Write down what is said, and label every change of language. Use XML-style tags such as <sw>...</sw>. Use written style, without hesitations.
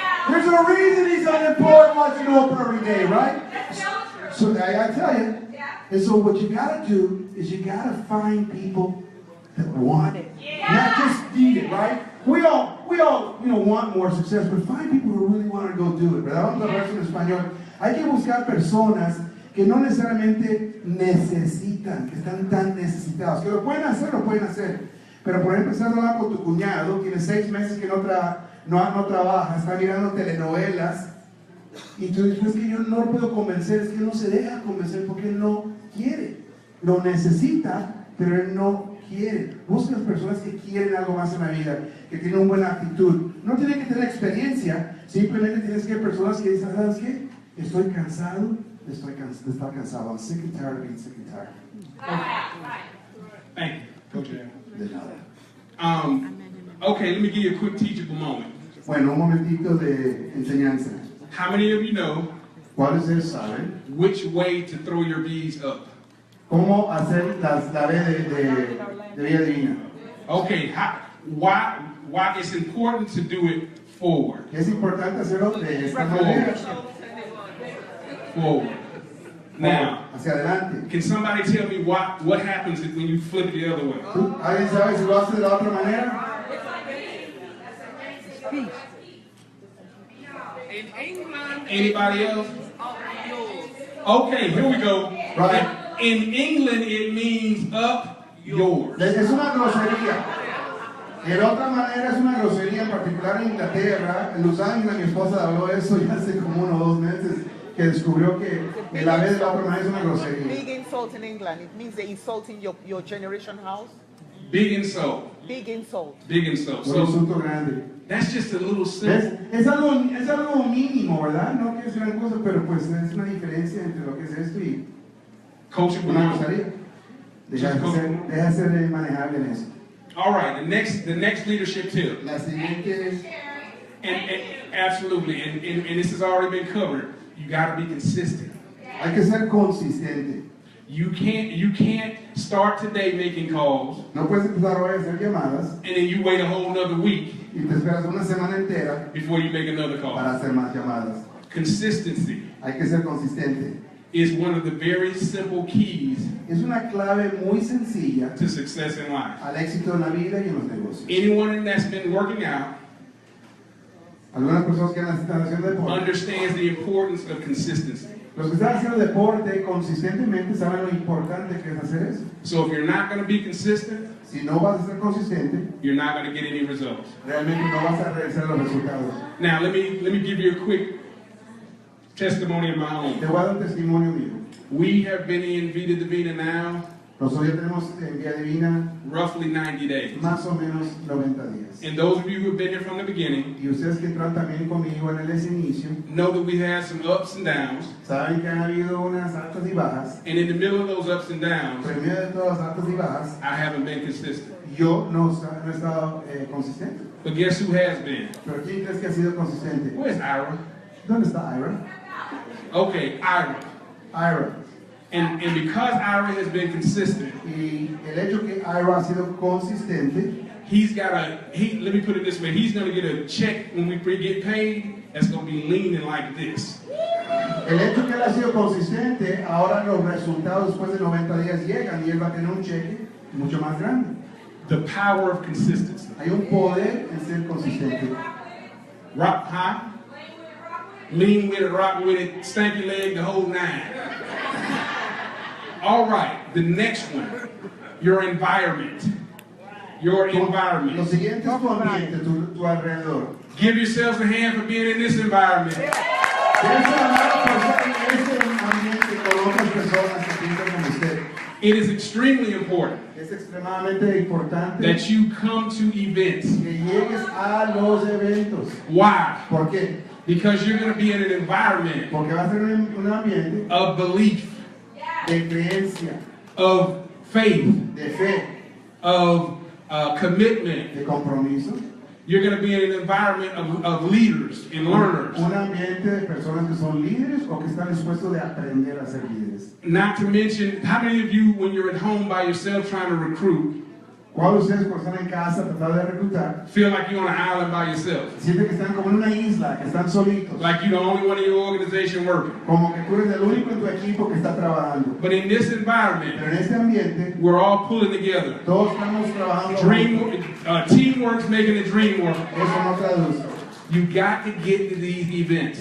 <en>There's a reason he's unemployed watching Oprah every day, right? So I tell you. And so what you gotta do is you gotta find people that want it, not just need it, right? We all, want more success, but find people who really want to go do it,</en> <es>¿verdad? Vamos a hablar en español. Hay que buscar personas que no necesariamente necesitan, que están tan necesitados, que lo pueden hacer. Pero por ejemplo, estás hablando con tu cuñado, tiene 6 meses que no trabaja, está mirando telenovelas, y tú dices, es que yo no lo puedo convencer, es que él no se deja convencer porque él no quiere. Lo necesita, pero él no quiere. Buscas personas que quieren algo más en la vida, que tienen una buena actitud. No tienen que tener experiencia, simplemente tienes que ver personas que dicen, ¿sabes qué? Estoy cansado de estar cansado.</es> <en>I'm sick and tired of being sick and tired. thank you, Coach Al.</en> <es>De nada.</es> <en>Okay, let me give you a quick teachable moment.</en> <es>Bueno, un momentito de enseñanza.</es> <en>How many of you know</en> <es>¿Cuáles de ustedes saben</es> <en>which way to throw your beads up?</en> <es>cómo hacer la B de Vida Divina?</es> <en>Okay, why it's important to do it forward.</en> <es>Es importante hacerlo de esta manera.</es> <en>Forward. Now,</en> <es>Hacia adelante.</es> <en>can somebody tell me what happens when you flip it the other way?</en> <es>¿Alguien sabe si lo hace de la otra manera?</es> <en>Speech. Anybody else? Okay, here we go. Right. In England, it means up yours.</en> <es>Es una grosería. De otra manera es una grosería, en particular en Inglaterra. En Los Ángeles mi esposa habló de eso ya hace como 1 o 2 meses, que descubrió que la vez de la otra manera es una grosería.</es> <en>Big insult in England. It means they're insulting your generation house. Big insult. Big insult. Big insult.</en> <es>Un</es> <en>So</en> <es>insulto grande.</es> <en>that's just a little simple.</en> <es>Es algo mínimo, ¿verdad? No que es gran cosa, pero pues es una diferencia entre lo que es esto y</es> <en>Coaching</en> <es>una</es> <en>will</en> <es>grosería. Deja de ser manejable en eso.</es> <en>All right, the next leadership tip.</en> <es>La siguiente,</es> <en>And absolutely, and this has already been covered. You got to be consistent.</en> <es>hay que ser consistente.</es> <en>You can't start today making calls</en> <es>No puedes empezar hoy a hacer llamadas</es> <en>and then you wait a whole another week</en> <es>y te esperas una semana entera</es> <en>before you make another call.</en> <es>para hacer más llamadas.</es> <en>Consistency</en> <es>Hay que ser consistente.</es> <en>is one of the very simple keys</en> <es>Es una clave muy sencilla</es> <en>to success in life.</en> <es>al éxito en la vida y en los negocios.</es> <en>Anyone that's been working out</en> <es>Algunas personas que están haciendo deporte,</es> <en>understands the importance of consistency.</en> <es>los que están haciendo deporte consistentemente saben lo importante que es hacer eso.</es> <en>So if you're not going to be consistent,</en> <es>Si no vas a ser consistente,</es> <en>you're not going to get any results.</en> <es>realmente no vas a realizar los resultados.</es> <en>Now let me give you a quick testimony of my own.</en> <es>Te voy a dar un testimonio mío.</es> <en>We have been in Vida Divina now</en> <es>Nosotros ya tenemos en Vida Divina</es> <en>roughly 90 days.</en> <es>más o menos 90 días.</es> <en>And those of you who have been here from the beginning</en> <es>Y ustedes que entran también conmigo en ese inicio,</es> <en>know that we had some ups and downs.</en> <es>saben que han habido unas altas y bajas.</es> <en>And in the middle of those ups and downs,</en> <es>Pero en medio de todas las altas y bajas,</es> <en>I haven't been consistent.</en> <es>yo no he estado consistente.</es> <en>But guess who has been?</en> <es>Pero ¿quién crees que ha sido consistente?</es> <en>Where's Ira?</en> <es>¿Dónde está Ira?</es> <en>Okay, Ira.</en> <es>Ira.</es> <en>And because Ira has been consistent,</en> <es>Y el hecho que Ira ha sido consistente,</es> <en>let me put it this way, he's going to get a check when we get paid that's going to be leaning like this.</en> <es>el hecho que él ha sido consistente, ahora los resultados después de 90 días llegan y él va a tener un cheque mucho más grande.</es> <en>The power of consistency.</en> <es>Hay un poder en ser consistente.</es> <en>Rock high. Lean with it, rock with it, stanky leg, the whole nine. All right, the next one, your environment. Your</en> <es>Lo</es> <en>environment.</en> <es>siguiente es tu ambiente, tu alrededor.</es> <en>Give yourselves a hand for being in this environment.</en> <es>Tienes una mano por estar en ese ambiente con otras personas que piensan como usted.</es> <en>It is extremely important</en> <es>Es extremadamente importante</es> <en>that you come to events.</en> <es>que llegues a los eventos.</es> <en>Why?</en> <es>¿Por qué?</es> <en>Because you're going to be in an environment</en> <es>Porque va a ser un ambiente</es> <en>of belief,</en> <es>de creencia,</es> <en>of faith,</en> <es>de fe,</es> <en>of commitment.</en> <es>de compromiso.</es> <en>You're going to be in an environment of leaders and learners.</en> <es>Un ambiente de personas que son líderes o que están dispuestos de aprender a ser líderes.</es> <en>Not to mention, how many of you, when you're at home by yourself trying to recruit,</en> <es>¿Cuántos de ustedes cuando están en casa tratando de reclutar</es> <en>feel like you're on an island by yourself?</en> <es>sienten que están como en una isla, que están solitos?</es> <en>Like you're the only one in your organization working.</en> <es>Como que tú eres el único en tu equipo que está trabajando.</es> <en>But in this environment,</en> <es>Pero en este ambiente,</es> <en>we're all pulling together.</en> <es>todos estamos trabajando juntos.</es> <en>Teamwork's making the dream work.</en> <es>Eso no traduce.</es> <en>You got to get to these events.</en>